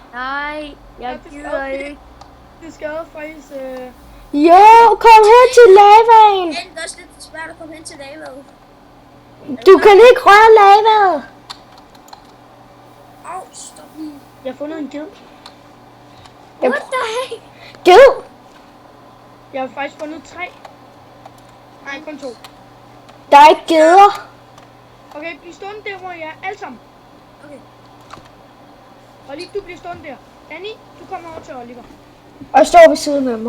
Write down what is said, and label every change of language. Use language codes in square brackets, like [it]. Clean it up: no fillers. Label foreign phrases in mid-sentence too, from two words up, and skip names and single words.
[da] Nej, jeg gider ikke. Det skadede faktisk... Jo, kom her til lavaen. Det er også lidt svært at komme hen til lavaen. Du kan ikke røre lavaet. Au, stop lige. Jeg har fundet en ged. [en] What the heck? [da] Ged. Jeg har faktisk fundet 3. Nej, kun 2. Der er ikke geder. Okay, bliv stående der, hvor jeg er alle sammen. Okay. Olli, du bliver stående der. Danny, du kommer over til Oliver. Og står ved siden af mig.